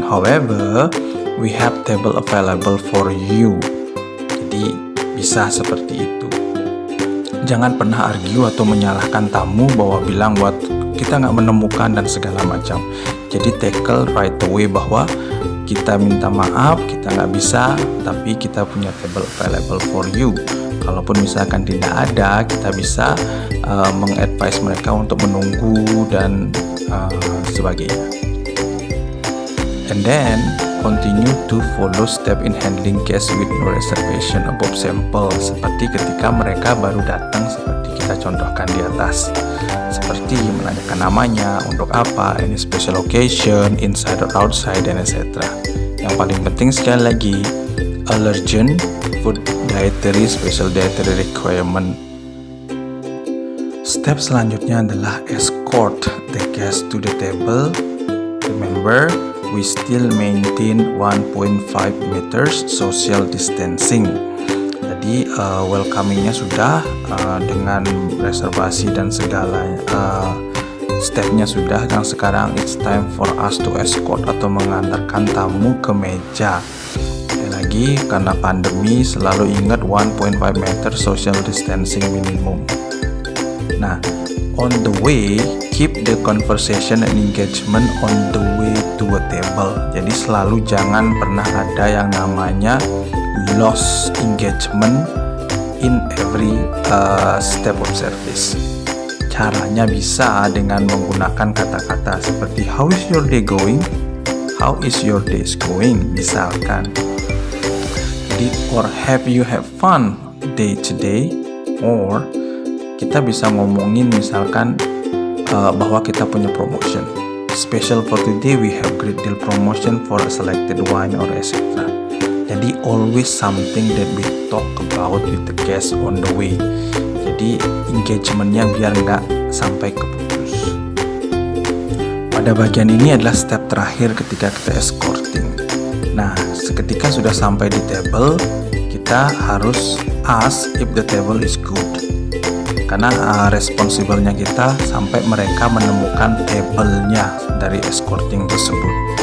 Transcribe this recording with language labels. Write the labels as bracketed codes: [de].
[en] However, we have table available for you. [id] Jadi bisa seperti itu. Jangan pernah argue atau menyalahkan tamu bahwa bilang buat kita nggak menemukan dan segala macam. Jadi tackle right away bahwa kita minta maaf, kita nggak bisa, tapi kita punya [en] table available for you. [id] Kalaupun misalkan tidak ada, kita bisa mengadvise mereka untuk menunggu dan sebagainya. [en] And then continue to follow step in handling guests with no reservation above sample, [id] seperti ketika mereka baru datang seperti kita contohkan di atas, seperti menanyakan namanya, untuk apa, [en] any special occasion, inside or outside, dan etc. [id] Yang paling penting sekali lagi, allergen, food dietary, special dietary requirement. Step selanjutnya adalah [en] escort the guest to the table. Remember, we still maintain 1.5 meters social distancing. [id] Jadi welcomingnya sudah dengan reservasi dan segala stepnya sudah. Dan sekarang [en] it's time for us to escort [id] atau mengantarkan tamu ke meja. Sekali lagi, karena pandemi selalu ingat 1.5 meter social distancing minimum. [en] Nah, on the way, keep the conversation and engagement on the way to a table. [id] Jadi selalu jangan pernah ada yang namanya [en] lost engagement in every step of service. [id] Caranya bisa dengan menggunakan kata-kata seperti [en] how is your day going? How is your day going? [id] Misalkan. Jadi, [en] or have you have fun day today? Or [id] kita bisa ngomongin misalkan bahwa kita punya [en] promotion special for today, we have great deal promotion for a selected wine or etc. Jadi always something that we talk about with the guest on the way. [id] Jadi engagementnya biar nggak sampai keputus. Pada bagian ini adalah step terakhir ketika kita escorting. Nah, seketika sudah sampai di table, kita harus [en] ask if the table is good. [id] Karena responsible-nya kita sampai mereka menemukan table-nya dari escorting tersebut.